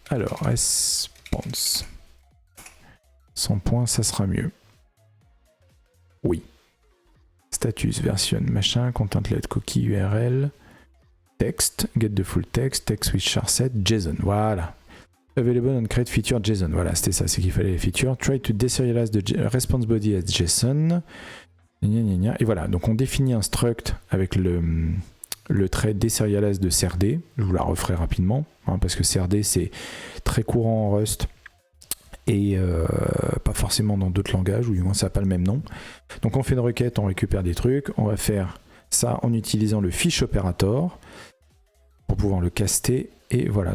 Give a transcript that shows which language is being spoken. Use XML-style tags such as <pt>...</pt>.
<fr>Alors, response. 100 points, ça sera mieux. Oui. Status, version, machin, content-let, cookie, URL, text, get the full text, text with charset, JSON. Voilà.</fr> <en>Available on create feature JSON.</en> <fr>Voilà, c'était ça, c'est qu'il fallait les features.</fr> <en>Try to deserialize the response body as JSON.</en> <fr>Et voilà, donc on définit un struct avec le trait deserialize de CRD. Je vous la referai rapidement, hein, parce que CRD c'est très courant en Rust et pas forcément dans d'autres langages, ou du moins ça n'a pas le même nom. Donc on fait une requête, on récupère des trucs, on va faire ça en utilisant le fiche operator pour pouvoir le caster, et voilà.</fr>